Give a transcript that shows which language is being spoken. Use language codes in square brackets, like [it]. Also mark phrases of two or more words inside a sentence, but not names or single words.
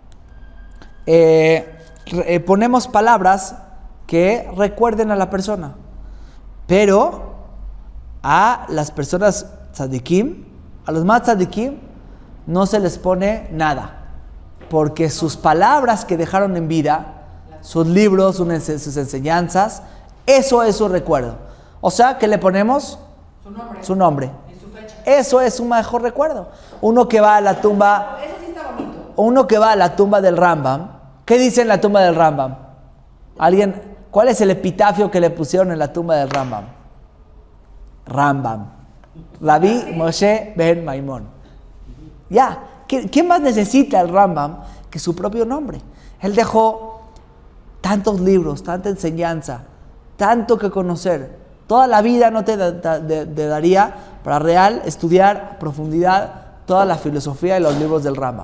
[es] ponemos palabras que recuerden a la persona, pero a las personas tzadikim, a los más tzadikim, no se les pone nada, porque sus palabras que dejaron en vida, sus libros, sus enseñanzas, eso es su recuerdo. O sea, que le ponemos su nombre. Y su fecha. Eso es su mejor recuerdo. Uno que va a la tumba, eso sí está bonito. Uno que va a la tumba del Rambam, ¿qué dice en la tumba del Rambam? ¿Alguien? ¿Cuál es el epitafio que le pusieron en la tumba del Rambam? Rambam. Rabbi Moshe ben Maimón. Ya, ¿qué más necesita el Rambam que su propio nombre? Él dejó tantos libros, tanta enseñanza, tanto que conocer. Toda la vida no te daría para real estudiar a profundidad toda la filosofía y los libros del Rambam.